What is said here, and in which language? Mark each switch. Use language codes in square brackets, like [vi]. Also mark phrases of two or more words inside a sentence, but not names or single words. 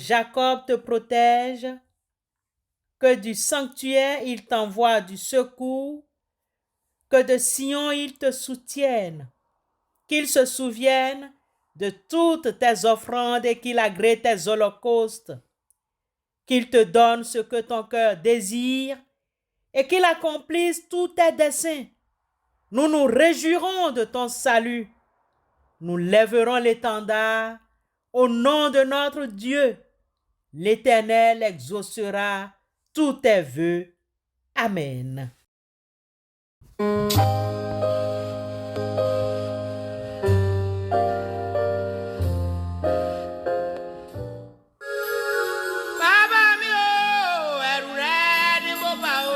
[fr] Jacob te protège, que du sanctuaire il t'envoie du secours, que de Sion il te soutienne, qu'il se souvienne de toutes tes offrandes et qu'il agrée tes holocaustes, qu'il te donne ce que ton cœur désire et qu'il accomplisse tous tes desseins. Nous nous réjouirons de ton salut. Nous lèverons l'étendard au nom de notre Dieu. L'Éternel exaucera tous tes vœux. Amen. [yo] Bàbá mi o, ẹ̀rù rẹ ni mo bà o.